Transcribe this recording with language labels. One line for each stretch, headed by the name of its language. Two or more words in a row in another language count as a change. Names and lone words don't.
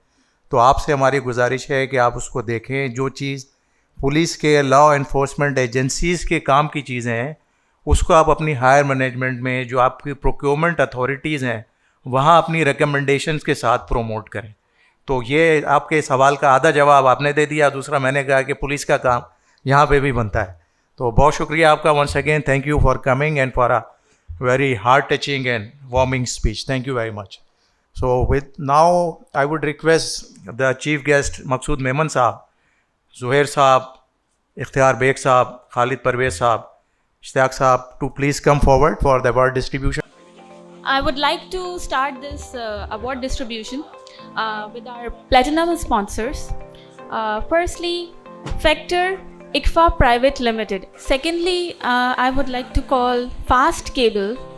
Hindi: तो आपसे हमारी गुजारिश है कि आप उसको देखें। जो चीज़ पुलिस के,
English: law enforcement agencies
Hindi: के काम की चीज़ें हैं, उसको आप अपनी
English: higher management
Hindi: में, जो आपकी
English: procurement authorities
Hindi: हैं, वहाँ अपनी रिकमेंडेशंस के साथ प्रोमोट करें। तो ये आपके सवाल का आधा जवाब आपने दे दिया। दूसरा मैंने कहा कि पुलिस का काम यहाँ पे भी बनता है। तो बहुत शुक्रिया आपका
English: once again. thank you for coming and for a very heart touching and warming speech. Thank you very much. So with now I would request the chief guest Maqsood Memon Saab, Zuhair Saab, Ikhtiyar Beg Saab, Khalid Parvez Saab, Ishtaq Saab to please come forward for the award distribution. I would like to start this award distribution with our platinum sponsors. Firstly, Factor ICFA Private Limited. Secondly, I would like to call Fast Cable.